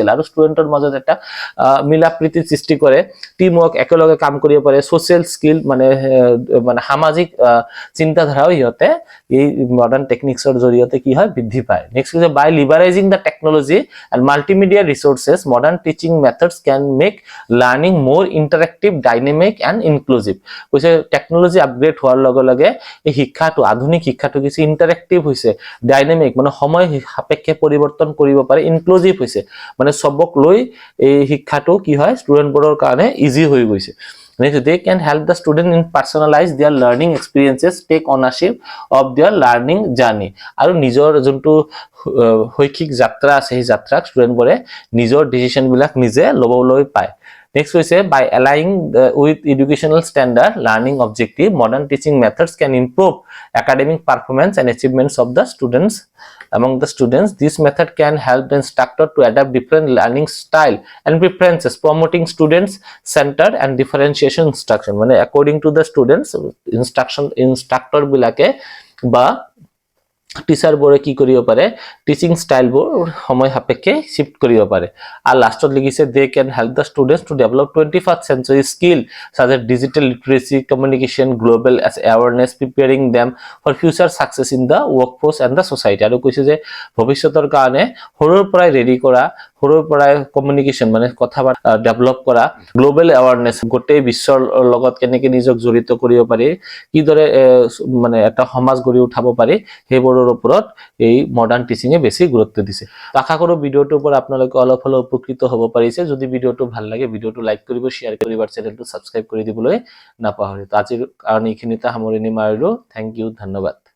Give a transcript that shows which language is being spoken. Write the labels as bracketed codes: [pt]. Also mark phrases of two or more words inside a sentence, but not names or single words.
[as] আৰু ষ্টুডেন্টৰ মাজত এটা মিলা প্ৰীতি সৃষ্টি কৰে, [en] team work [as] একেলগে কাম কৰিব পাৰে, [en] social skill [as] মানে সামাজিক চিন্তাধাৰাও সিহঁতে এই [en] modern techniques-ৰ [as] জৰিয়তে কি হয় বৃদ্ধি পায়। [en] নেক্সট হৈছে by leveraging the technology and multimedia resources modern teaching methods can make learning more interactive dynamic and inclusive. [as] কৈছে টেকনলজি আপগ্ৰেড হোৱাৰ লগে লগে এই শিক্ষাটো আধুনিক শিক্ষাটো কিছু ইন্টাৰেক্টিভ হৈছে, ডাইনামিক মানে সময় সাপেক্ষে পৰিৱৰ্তন কৰিব পাৰে, ইনক্লুজিভ হৈছে মানে সবক লৈ এই শিক্ষাটো কি হয় ষ্টুডেন্টবোৰৰ কাৰণে ইজি হৈ গৈছে। [en] Next, they can help the student in personalize their learning experiences, take ownership of their learning journey। [as] আৰু নিজৰ যোনটো শৈক্ষিক যাত্ৰা আছে সেই যাত্ৰাক ষ্টুডেন্টবোৰে নিজৰ ডিসিশন বিলাক নিজে ল'বলৈ পায়। [en] Next হৈছে by aligning with educational standard learning objective modern teaching methods can improve academic performance and achievements of the students among the students. This method can help the instructor to adapt different learning style and preferences, promoting students centered and differentiation instruction। [as] মানে [en] according to the students [as] instructor বিলাকে বা টিচাৰ বোৰে কি কৰিব পাৰে [en] teaching style-বোৰ [as] সময় সাপেক্ষে শিফট কৰিব পাৰে আৰু লাষ্টত লিখিছে [en] they can help the students to develop 21st century skill such as digital literacy communication global as awareness preparing them for future success in the workforce and the society [as] আৰু কৈছে যে ভৱিষ্যতৰ কাৰণে সৰুৰ পৰাই ৰেডি কৰা সৰুৰ পৰাই কমিউনিকেশ্যন মানে কথা ডেভেলপ কৰা [en] global awareness [as] গোটেই বিশ্বৰ লগত কেনেকৈ নিজক জড়িত কৰিব পাৰি কিদৰে মানে এটা সমাজ গঢ়ি উঠাব পাৰি সেইবোৰৰ ওপৰত এই [en] modern teaching-এ [as] বেছি গুৰুত্ব দিছে আশা কৰো ভিডিওটোৰ পৰা আপোনালোকে অলপ হলেও উপকৃত হ'ব পাৰিছে যদি ভিডিওটো ভাল লাগে ভিডিওটো লাইক কৰিব শেয়াৰ কৰিব আৰু চেনেলটো সাবস্ক্ৰাইব কৰি দিবলৈ নাপাহৰিব আজিৰ কাৰণে এইখিনিতে সামৰণি মাৰিলো [en] thank you [as] ধন্যবাদ